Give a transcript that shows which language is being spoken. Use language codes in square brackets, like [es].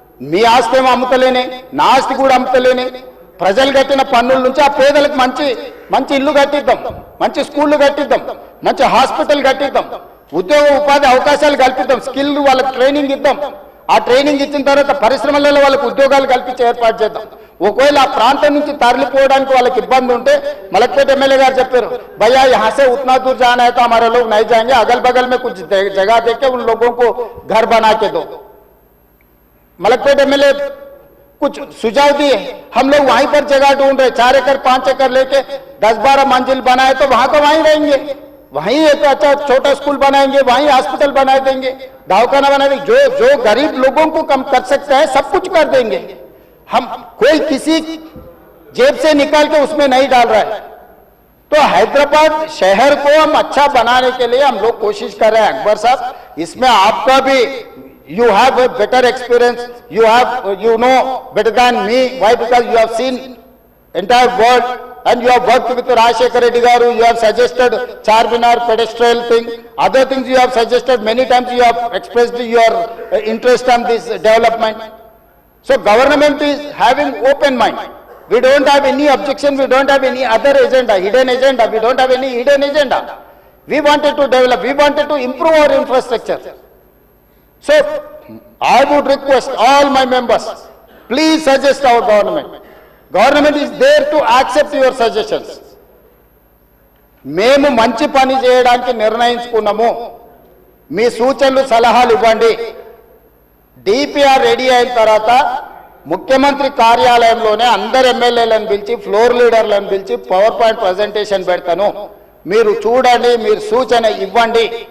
[te] మీ ఆస్తి ఏమో అమ్ముతలేనే, నా ఆస్తి కూడా అమ్ముతలేనే, ప్రజలు కట్టిన పన్నుల నుంచి ఆ పేదలకు మంచి మంచి ఇల్లు కట్టిద్దాం, మంచి స్కూళ్ళు కట్టిద్దాం, మంచి హాస్పిటల్ కట్టిద్దాం, ఉద్యోగ ఉపాధి అవకాశాలు కల్పిద్దాం, స్కిల్ వాళ్ళకి ట్రైనింగ్ ఇద్దాం. ఆ ట్రైనింగ్ ఇచ్చిన తర్వాత పరిశ్రమలలో వాళ్ళకి ఉద్యోగాలు కల్పించే ఏర్పాటు చేద్దాం. ఒకవేళ ఆ ప్రాంతం నుంచి తరలిపోవడానికి వాళ్ళకి ఇబ్బంది ఉంటే, మలక్పేట ఎమ్మెల్యే గారు చెప్పారు, [hi] भैया यहाँ से उतना दूर जाना है तो हमारे लोग नहीं जाएंगे, अगल बगल में कुछ जगह देके उन लोगों को घर बना के दो. मलकपेट एमएलए कुछ सुझाव दिए, हम लोग वहीं पर जगह ढूंढ रहे, 4 एकड़ 5 एकड़ लेके 10-12 मंजिल बनाए तो वहां को वहीं रहेंगे, वहीं एक अच्छा छोटा स्कूल बनाएंगे, वहीं हॉस्पिटल बना देंगे, दवाखाना बना देंगे. जो गरीब लोगों को कम कर सकते हैं सब कुछ कर देंगे. हम कोई किसी जेब से निकाल के उसमें नहीं डाल रहा है. तो हैदराबाद शहर को हम अच्छा बनाने के लिए हम लोग कोशिश कर रहे हैं. अकबर साहब, इसमें आपका भी [en] you have a better experience, you know better than me. Why? Because you have seen entire world, and you have worked with Rajshekar Reddy Garu, you have suggested Charminar pedestrian thing, other things you have suggested, many times you have expressed your interest on this development. So government is having open mind. We don't have any objection, we don't have any other agenda, hidden agenda, we don't have any hidden agenda. We wanted to develop, we wanted to improve our infrastructure. So I would request all my members, please suggest our government. Government is there to accept your suggestions. [te] మేము మంచి పని చేయడానికి నిర్ణయించుకున్నాము, మీ సూచనలు సలహాలు ఇవ్వండి. DPR ready అయిన తర్వాత ముఖ్యమంత్రి కార్యాలయంలోనే అందరు ఎమ్మెల్యేలను పిలిచి ఫ్లోర్ లీడర్లను పిలిచి పవర్ పాయింట్ ప్రజెంటేషన్ పెడతాను, మీరు చూడండి, మీరు సూచన ఇవ్వండి.